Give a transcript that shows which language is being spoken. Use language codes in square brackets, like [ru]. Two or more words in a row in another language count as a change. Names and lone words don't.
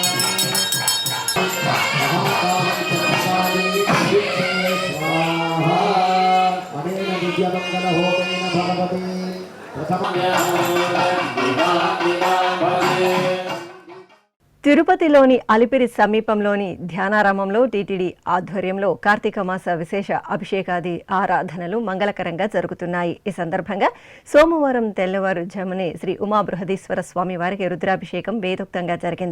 [sa] महाकाली चंडिका देवी स्वाहा अनेन दिव्यमंगल होमेन भगवती [te] తిరుపతిలోని అలిపిరి సమీపంలోని ధ్యానారామంలో టీటీడీ ఆధ్వర్యంలో కార్తీక మాస విశేష అభిషేకాది ఆరాధనలు మంగళకరంగా జరుగుతున్నాయి. ఈ సందర్భంగా సోమవారం తెల్లవారుజామునే శ్రీ ఉమాబృహదీశ్వర స్వామి వారికి రుద్రాభిషేకం వేదోక్తంగా జరిగింది.